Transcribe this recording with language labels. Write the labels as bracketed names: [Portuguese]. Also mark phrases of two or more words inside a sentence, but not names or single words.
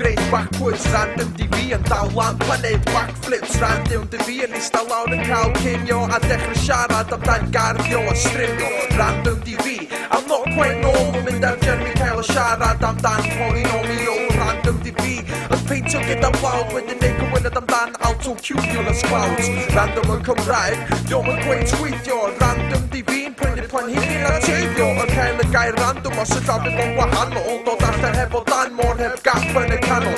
[Welsh] backwards. Random DV yn dal lan pan neud backflips. Random DV yn eista lawr yn cael cinio a dechrau siarad amdan garddio a strimio. [English] Random DV, I'm not quite normal, [Welsh] mynd ar Jeremy cael o siarad amdan polynomial. Random DV, yn peintio gyda blawd, wedyn neud gwynedd amdan [English] autocumulus clouds. [Welsh] Random yn Cymraeg, diom yn gweith gweithio. Random DV'n prynu planhigyn a teithio. Yn cael y gair random os y drafod o'n wahanol. Dod allan hefo Dan Mor heb gap yn y canol.